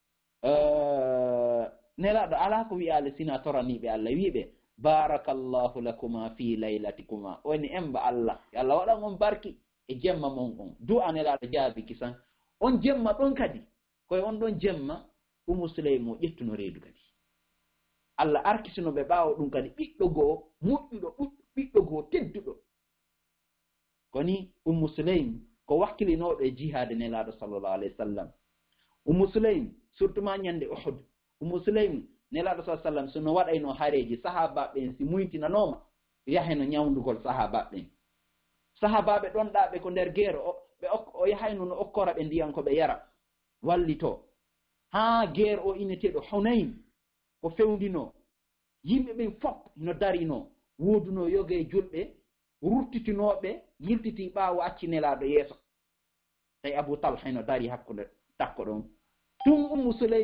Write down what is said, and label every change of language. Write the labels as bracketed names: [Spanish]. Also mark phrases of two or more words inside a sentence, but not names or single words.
[Fula] nelaɗo ala ko wiyale sina toraniɓe allah wiɓe [Arabic] باركالله لكما في ليلتكما [Fula] woni emba allah allah waɗan on barki e jemma mon on du'a nelaɗo jaabi kisan on jemma ɗon kadi koye on ɗon jemma Ummu Sulaym o ƴettuno reedu kadi allah arkitinoɓe ɓaawo ɗum kadi ɓiɗɗo goo moƴƴuɗo ɓiɗɗo goo tedduɗo koni Ummu Sulaym ko wakkilinoɗo e jihade nelaɗo [Arabic] صلى الله عليه وسلم [Fula] Ummu Sulaym surtout ma ñande Uhud Ummu Sulaym nelaɗo [Arabic] صلى الله عليه وسلم [Fula] sono waɗayno hareji sahabaɓe en si muytinanoma yaheno ñawdugol sahabaɓe sahabaɓe ɗon ɗaɓe ko nder guerre o yahayno no okkora ɓe ndiyan ko ɓe yara wallito ha guerre o ineteɗo Hunayn ko fewndino yimɓe ɓen fof no darino woduno yoge julɓe ruttitinoɓe yiltiti ɓaawo acci nelaɗo yeeso tawi Abu Talha no dari hakkude takko ɗon tun Ummu Sulaym